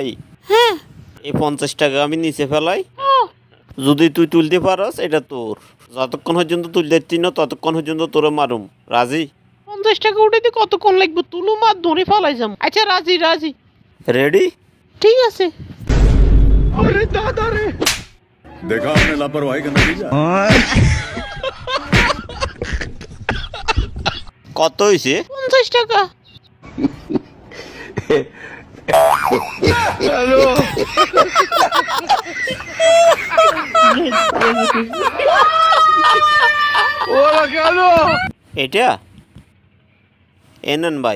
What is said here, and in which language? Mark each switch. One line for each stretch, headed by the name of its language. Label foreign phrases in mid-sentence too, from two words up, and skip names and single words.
Bangla: হ্যাঁ। এই 50 টাকা আমি নিচে ফেলাই। যদি তুই তুলতে পারস এটা তোর। যতক্ষণ পর্যন্ত তুলতে পারতি না ততক্ষণ পর্যন্ত তোরে মারুম। রাজি? 50 টাকা উঠাইতে কতক্ষণ লাগবে? তুলু মার ধরে ফেলাই যাম। আচ্ছা, রাজি রাজি। রেডি? ঠিক আছে।
Hindi: देखा आपने लापरवाही का नतीजा।
Bangla: কত হয়েছে? 50 টাকা। এটা এনেন ভাই।